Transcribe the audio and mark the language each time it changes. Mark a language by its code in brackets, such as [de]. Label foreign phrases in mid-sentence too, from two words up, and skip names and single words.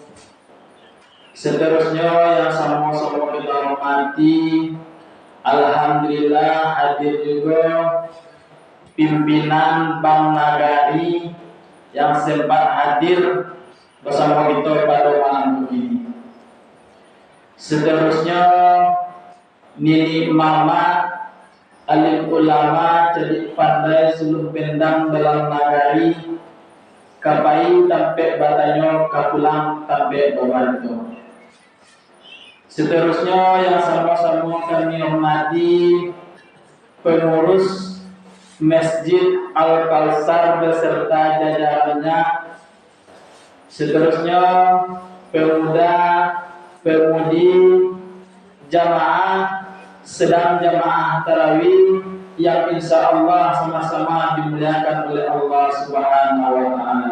[id] Seterusnya yang sama-sama kita hormati, alhamdulillah hadir juga pimpinan Bank Nagari yang sempat hadir bersama kita pada malam ini. Seterusnya Nini Mama, alim ulama, cerdik pandai, suluh pendang dalam nagari, [min] kapai tampe batanyo, kapulang tampe babanto. [id] Seterusnya yang sama-sama kami hormati pengurus Masjid Al-Kausar beserta jajarannya. Seterusnya pemuda, pemudi, jamaah, sedang jamaah tarawih yang [ar] insya Allah [id] sama-sama dimuliakan oleh [ar] Allah Subhanahu wa Ta'ala.